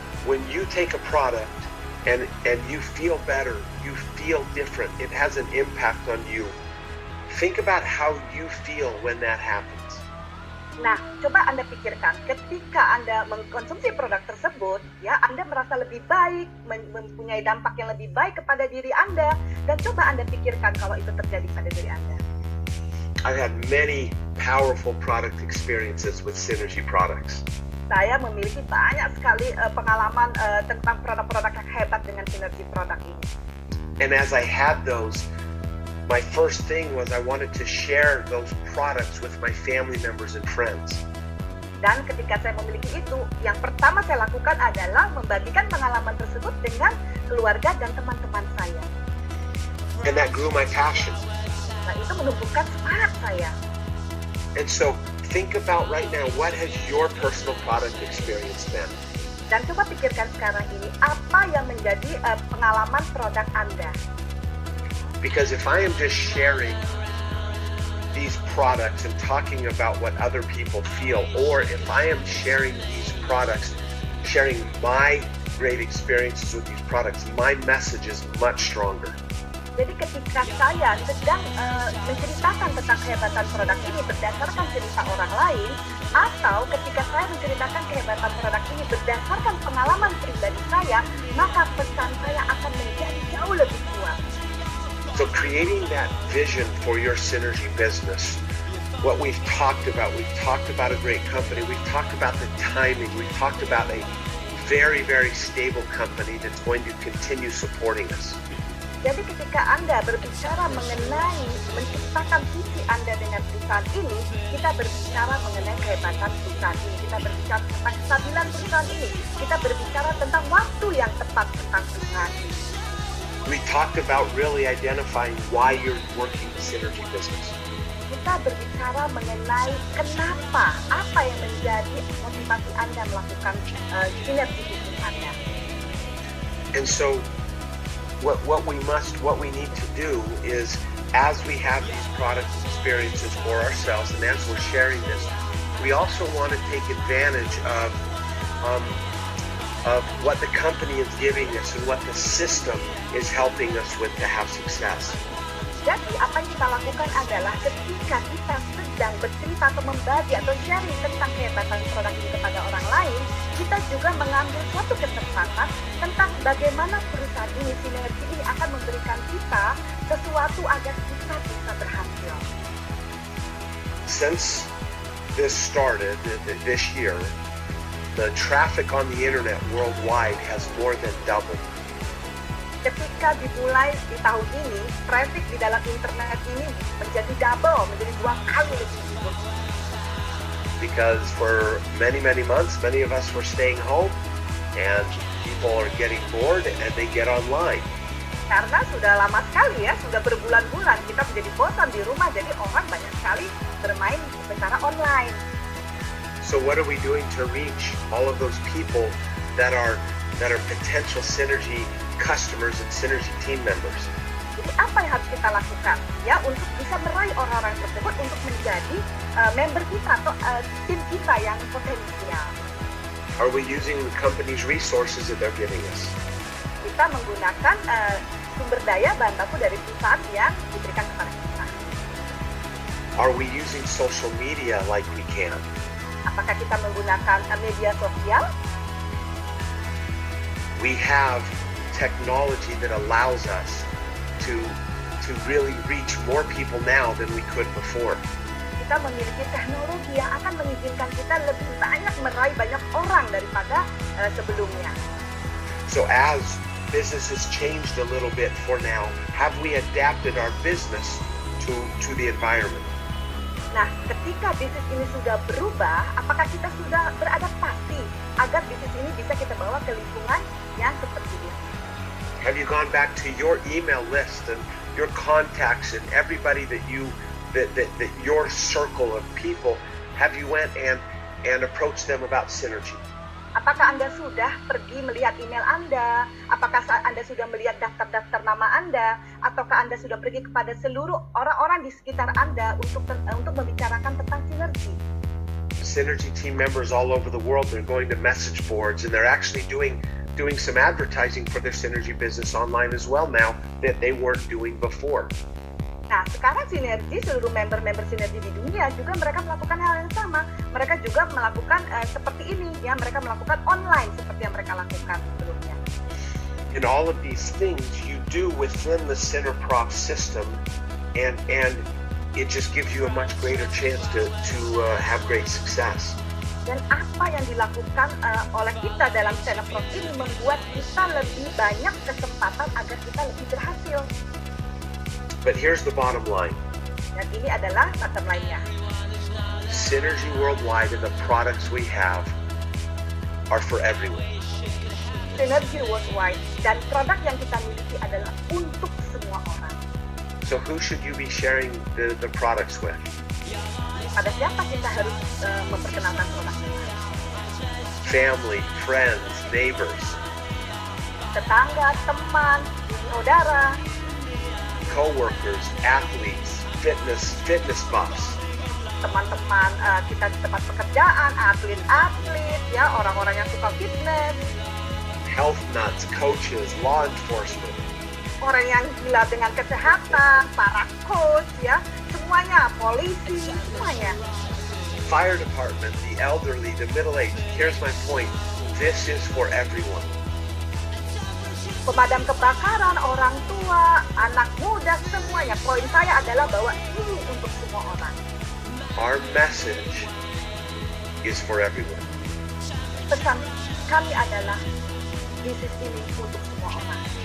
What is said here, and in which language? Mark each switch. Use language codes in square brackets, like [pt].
[en] When you take a product and you feel better, you feel different, it has an impact on you. Think about how you feel when that happens. [id] Nah, coba Anda pikirkan, ketika Anda mengkonsumsi produk tersebut, ya, Anda merasa lebih baik, mempunyai dampak yang lebih baik kepada diri Anda, dan coba Anda pikirkan kalau itu terjadi pada diri Anda. [en] I've had many powerful product experiences with Synergy products. [id] Saya memiliki banyak sekali pengalaman tentang produk-produk yang hebat dengan Synergy produk ini. [en] And as I had those, my first thing was I wanted to share those products with my family members and friends. [id] Dan ketika saya memiliki itu, yang pertama saya lakukan adalah membagikan pengalaman tersebut dengan keluarga dan teman-teman saya. [en] And that grew my passion. [id] Nah, itu menumbuhkan semangat saya. [en] And so think about right now, what has your personal product experience been? [id] Dan coba pikirkan sekarang ini, apa yang menjadi pengalaman produk Anda? [en] Because if I am just sharing these products and talking about what other people feel, or if I am sharing these products, sharing my great experiences with these products, my message is much stronger. [id] Jadi ketika saya sedang menceritakan tentang kehebatan produk ini berdasarkan cerita orang lain, atau ketika saya menceritakan kehebatan produk ini berdasarkan pengalaman pribadi saya, maka pesan saya akan menjadi jauh lebih kuat. [en] So creating that vision for your Synergy business, what we've talked about a great company, we've talked about the timing, we've talked about a very, very stable company that's going to continue supporting us. [id] Jadi ketika Anda berbicara mengenai menciptakan visi Anda dengan perusahaan ini, kita berbicara mengenai kehebatan perusahaan ini, kita berbicara tentang kestabilan perusahaan ini, kita berbicara tentang waktu yang tepat tentang perusahaan ini. [en] We talked about really identifying why you're working the Synergy business. [id] Kita berbicara mengenai kenapa, apa yang menjadi motivasi Anda melakukan sinergi bisnis Anda. [en] And so what we need to do is, as we have these product experiences for ourselves and as we're sharing this, we also want to take advantage of what the company is giving us and what the system is helping us with to have success. [id] Jadi apa yang kita lakukan adalah ketika kita sedang bercerita atau membagi atau sharing tentang kehebatan produk ini kepada orang lain, kita juga mengambil suatu kesempatan tentang bagaimana perusahaan ini, Synergy ini akan memberikan kita sesuatu agar kita bisa berhasil. [en] Since this started this year, the traffic on the internet worldwide has more than doubled. [id] Ketika dimulai di tahun ini, traffic di dalam internet ini menjadi double, menjadi 2 kali lebih tinggi. [en] Because for many months, many of us were staying home and people are getting bored and they get online. [id] Karena sudah lama sekali ya, sudah berbulan-bulan kita menjadi bosan di rumah, jadi orang banyak sekali bermain secara online. [en] So what are we doing to reach all of those people that are potential Synergy customers and Synergy team members? [id] Jadi apa yang harus kita lakukan ya untuk bisa meraih orang-orang tersebut untuk menjadi member kita atau tim kita yang potensial? [en] Are we using the company's resources that they're giving us? [id] Kita menggunakan sumber daya bahan baku dari perusahaan yang diberikan kepada kita. [en] Are we using social media like we can? [id] Apakah kita menggunakan media sosial? [en] We have technology that allows us to really reach more people now than we could before. [id] Kita memiliki teknologi yang akan mengizinkan kita lebih banyak meraih banyak orang daripada sebelumnya. [en] So as business has changed a little bit for now, have we adapted our business to the environment? [id] Nah, ketika bisnis ini sudah berubah, apakah kita sudah beradaptasi agar bisnis ini bisa kita bawa ke lingkungan yang seperti ini? [en] Have you gone back to your email list and your contacts and everybody that your circle of people, have you went and approached them about Synergy? [id] Apakah Anda sudah pergi melihat email Anda? Apakah Anda sudah melihat daftar-daftar nama Anda? Ataukah Anda sudah pergi kepada seluruh orang-orang di sekitar Anda untuk membicarakan tentang Synergy? [en] Synergy team members all over the world, they're going to message boards and they're actually doing some advertising for their Synergy business online as well now that they weren't doing before. [id] Nah, sekarang Sinergi, seluruh member-member Sinergi di dunia juga mereka melakukan hal yang sama. Mereka juga melakukan seperti ini, ya. Mereka melakukan online seperti yang mereka lakukan sebelumnya. [en] And all of these things you do within the center prof system, and it just gives you a much greater chance to have great success. [id] Dan apa yang dilakukan oleh kita dalam center prof ini membuat kita lebih banyak kesempatan agar kita lebih berhasil. [en] But here's the bottom line. [id] Dan ini adalah bottom line-nya. [en] Synergy worldwide and the products we have are for everyone. [id] Synergy worldwide dan produk yang kita miliki adalah untuk semua orang. [en] So who should you be sharing the products with? [id] Pada siapa kita harus memperkenalkan produknya? [en] Family, friends, neighbors, [id] Tetangga, teman, saudara, [en] co-workers, athletes, fitness buffs. [id] teman-teman kita di tempat pekerjaan, atlet-atlet, ya, orang-orang yang suka fitness, [en] Health nuts, coaches, law enforcement. [id] orang yang gila dengan kesehatan, para coach, ya, semuanya, polisi, semuanya. [en] Fire department, the elderly, the middle-aged. Here's my point. This is for everyone. [id] Pemadam kebakaran, orang tua, anak muda, semuanya. Poin saya adalah bahwa ini untuk semua orang. [en] Our message is for everyone. [id] Pesan kami adalah bisnis ini untuk semua orang.